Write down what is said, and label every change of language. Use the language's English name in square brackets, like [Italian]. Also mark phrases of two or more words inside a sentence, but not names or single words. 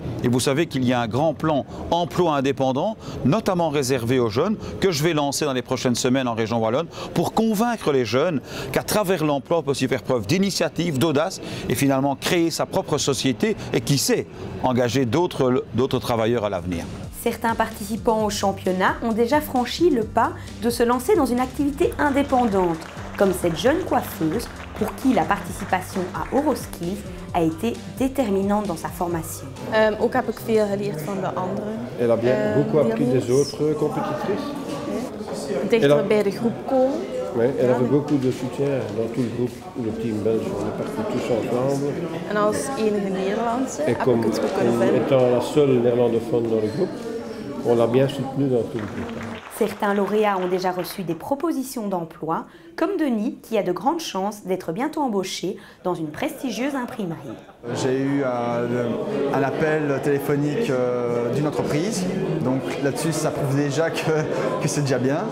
[French] Et vous savez qu'il y a un grand plan emploi indépendant, notamment réservé aux jeunes, que je vais lancer dans les prochaines semaines en région wallonne, pour convaincre les jeunes qu'à travers l'emploi, on peut aussi faire preuve d'initiative, d'audace et finalement créer sa propre société et qui sait engager d'autres travailleurs à l'avenir. Certains participants au championnat ont déjà franchi le pas de se lancer dans une activité indépendante, comme cette jeune coiffeuse pour qui la participation à Euroskills a été déterminante dans sa formation. [Dutch] Ook heb ik veel geleerd van de anderen. [French] Elle a bien beaucoup appris des autres compétitrices. [Dutch] Dichter bij de groep komen. [French] Oui, elle avait beaucoup de soutien dans tout le groupe, le team belge, on est partis tous ensemble. [Dutch] En als enige Nederlandse [French] Et [Dutch] heb [French] comme [Dutch] ik het goed kunnen vinden. [French] étant la seule néerlandophone dans le groupe, on l'a bien soutenue dans tout le groupe. Certains lauréats ont déjà reçu des propositions d'emploi, comme Denis, qui a de grandes chances d'être bientôt embauché dans une prestigieuse imprimerie. J'ai eu un appel téléphonique d'une entreprise, donc là-dessus ça prouve déjà que c'est déjà bien.